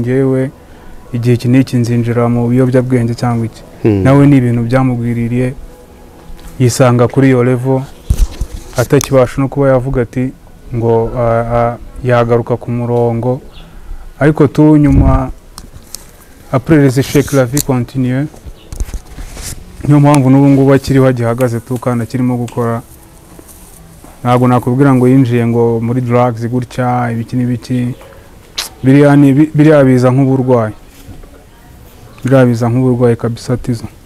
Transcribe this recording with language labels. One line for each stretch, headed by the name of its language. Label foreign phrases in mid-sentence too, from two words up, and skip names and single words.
Kinyarwanda: ngewe igihe iki n'iki nzinjira mu biyobyabwenge cyangwa iki nawe ni ibintu byamugwiririye yisanga kuri iyo level atakibasha no kuba yavuga ati ngo yagaruka ku murongo ariko tu nyuma
French: après les échecs la vie continue
Kinyarwanda: niyo mpamvu n'ubu ngubu akiriho agihagaze tu kandi akirimo gukora ntabwo nakubwira ngo yinjiye ngo muri drugs gutya ibiki n'ibiki biriya biza nk'uburwayi kabisa tizo